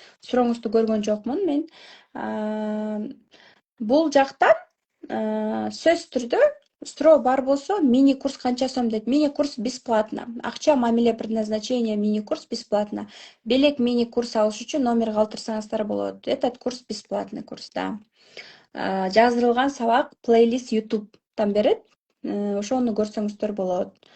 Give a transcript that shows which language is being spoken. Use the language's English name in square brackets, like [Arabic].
[Kyrgyz] Сурооңузду көргөн жокмун мен. Бул жактан сөзсүз түрдө суроо бар болсо мини курс канча сом дейт. Мини курс [Russian] бесплатно. [Kyrgyz] Акча, мамиле, предназначение, мини курс бесплатно. Белек мини курс алыш үчүн номер калтырсаңыздар болот. [Russian] Этот курс бесплатный курс, да. [Kyrgyz] Жаздырылган сабак плейлист YouTube'дан берет. Ошону көрсөңүздөр болот.